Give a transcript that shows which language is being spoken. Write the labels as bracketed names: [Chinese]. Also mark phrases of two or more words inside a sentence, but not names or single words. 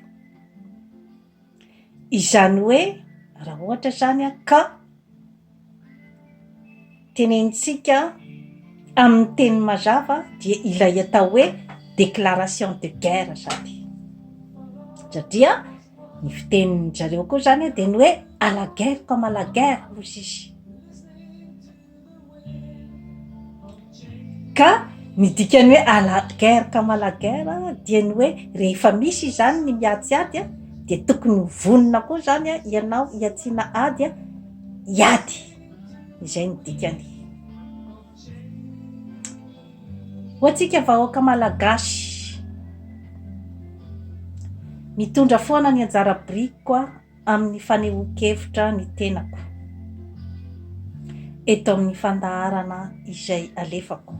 [Malagasy] Izany hoe raha ohatra zany ka tenenitsika amin'ny teny mazava dia ilay atao hoe [French] déclaration de guerre [Malagasy] zany, satria ny fitenin'ny zareo koa zany dia ny hoe [French] à la guerre comme à la guerre [Malagasy] hozy izy. Ka ny dikany hoe [French] à la guerre comme à la guerre [Malagasy] dia ny hoe rehefa misy zany ny miadyady dia tokony vonona koa zany ianao hiatsiana ady hiady, izay ny dikany. Hoantsika vahoaka malagasy mitondra foana ny anjara biriko amin'ny fanehoan-kevitra ny tenako eto amin'ny fandaharana izay alefako.